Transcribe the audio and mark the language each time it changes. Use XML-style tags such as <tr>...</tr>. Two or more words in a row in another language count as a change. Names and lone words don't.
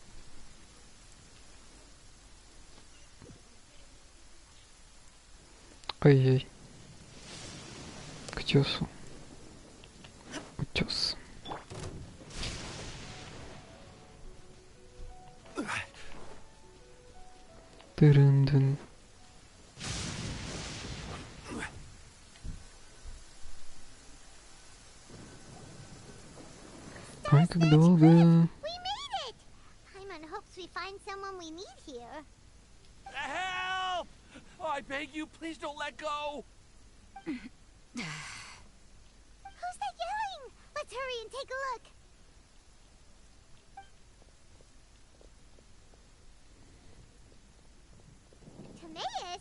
<ru>Ай-яй. К утесу. Утес. Тырын-дын. Ой, как долго.</ru> <en>We made it! I'm on hopes we find someone we need here. Help! Oh, I beg you, please don't let go! Who's that yelling? Let's hurry and take a look. Timaeus?</en>